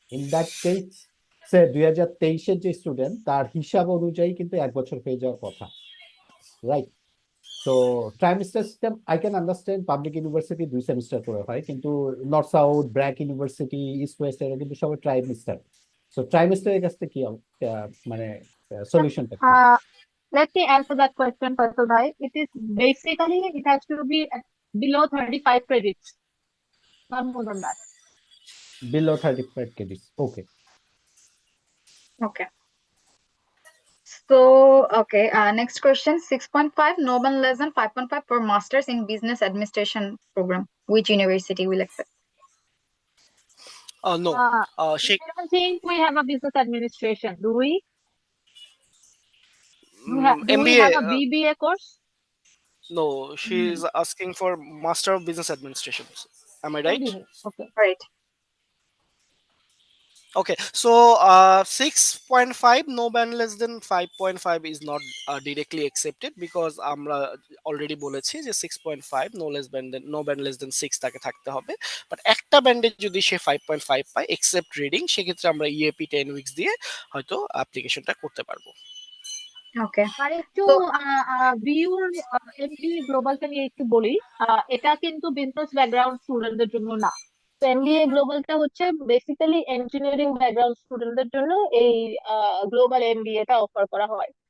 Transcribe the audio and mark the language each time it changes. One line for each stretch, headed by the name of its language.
Bangla: In that case সে 2023-এর যে student, তার হিসাব অনুযায়ী কিন্তু 1 বছর হয়ে যাওয়ার কথা, রাইট? তো trimester system I can understand, public university 2 semester করে হয়, কিন্তু north south, BRAC university, east West, এরা কিন্তু সবাই ট্রাইমেস্টার। সো ট্রাইমেস্টারের কাছে কি মানে সলিউশনটা কি?
English: Let me answer that question, Faisal bhai. It is basically, it has to be below 35 credits, not more than that. Below 35 credits. Okay. Okay. So, okay, next question. 6.5, no one less than 5.5 for masters in business administration program. Which university will accept? No, I don't think we have a business administration, do we? Do we MBA, have a BBA course? no, she is asking for Master of Business Administration. Am I right? MBA. Okay. Right. Okay, so 6.5, no band less than 5.5 is not directly accepted because
Bangla: আমরা already বলেছি যে 6.5 no band less than 6 তাকে থাকতে হবে। But একটা ব্যান্ডে যদি সে 5.5 পায় এক্সেপ্ট রিডিং, সেক্ষেত্রে আমরা ইএপি 10 উইকস দিয়ে হয়তো অ্যাপ্লিকেশনটা করতে পারবো।
English: Okay.
Bangla: আর একটু
English: So,
Bangla: বিউর এমবিএ গ্লোবালটা নিয়ে একটু বলি। এটা কিন্তু বিজনেস ব্যাকগ্রাউন্ড স্টুডেন্টদের জন্য না। তো এমবিএ গ্লোবালটা হচ্ছে বেসিক্যালি ইঞ্জিনিয়ারিং ব্যাকগ্রাউন্ড স্টুডেন্টদের জন্য এই গ্লোবাল এমবিএ টা অফার করা হয়।